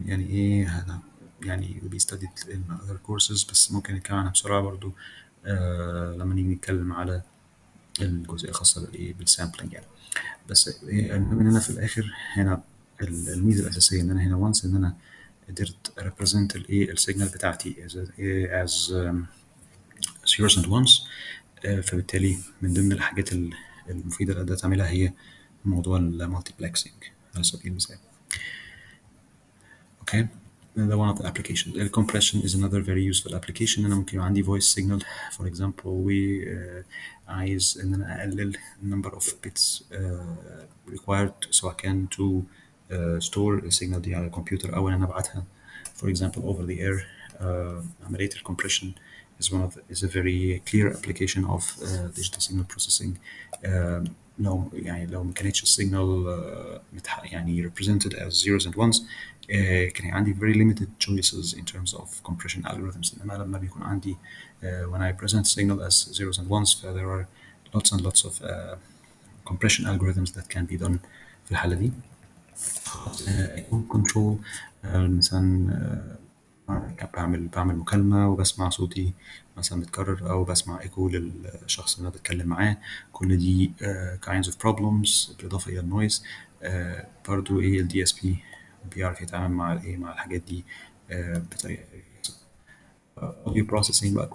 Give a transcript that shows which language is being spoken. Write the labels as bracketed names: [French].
[Arabic] يعني ايه هذا يعني [English] we studied in other courses [Arabic] بس ممكن نتكلم عنها بسرعه برضو لما نيجي نتكلم على الجزئيه الخاصه بالايه بالسامبلنج يعني. بس المهم ان انا في الاخر هنا الميزه الاساسيه ان انا هنا وانس ان انا قدرت [English] represent [Arabic] الايه السيجنال بتاعتي [English] as zeros and ones. [Arabic] فبالتالي من ضمن الحاجات المفيدة اللي قدرت أعملها هي موضوع المالتيبلكسنج على سبيل المثال. [English] Okay, the one of the applications. Compression is another very useful application. [Arabic] أنا ممكن يبقى عندي [English] voice signal for example [Arabic] عايز إن أنا أقلل [English] number of bits required [Arabic] سواء كان [English] to store [Arabic] السيجنال دي على الكمبيوتر أو إن أنا أبعتها [English] for example over the air. [Arabic] عملية [English] compression is a very clear application of digital signal processing. [Arabic] لو ما كانتش السيجنال يعني [English] represented as zeros and ones [Arabic] كان عندي [English] very limited choices in terms of compression algorithms. [Arabic] إنما لما بيكون عندي [English] when I present signal as zeros and ones there are lots and lots of compression algorithms that can be done [Arabic] في الحالة دي. كنترول مثلا بعمل مكالمة وبسمع صوتي مثلا متكرر أو بسمع إيكو للشخص اللي أنا بتكلم معاه. كل دي [English] kinds of problems [Arabic] بالإضافة إلى النويز. برضو إيه ال DSP بيعرف يتعامل مع الإيه مع الحاجات دي بطريقة audio processing بقى.